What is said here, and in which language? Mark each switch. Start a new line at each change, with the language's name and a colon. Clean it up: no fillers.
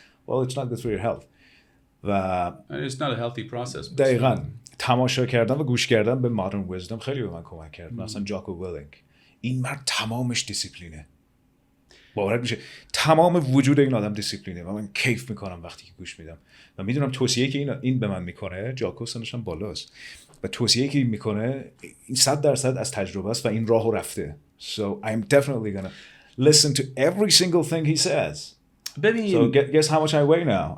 English: Well, it's not good for your health.
Persian: و
English: it's not a healthy process.
Persian: دقیقاً تماشا کردن و گوش کردن به مادرن ویزدم خیلی به من کمک کرد. مثلا جاکو ویلینگ، این مرد تمامش دیسیپلینه. باورت میشه تمام وجود این آدم دیسیپلینه و من کیف میکنم وقتی که گوش میدم و میدونم توصیه‌ای که این به من میکنه، جاکو سنش هم بالاست و توصیه‌ای که میکنه این 100% از تجربه است و این راهو رفته.
English: So I'm definitely gonna listen to every single thing he says.
Persian: ببین.
English: So guess how much I weigh now?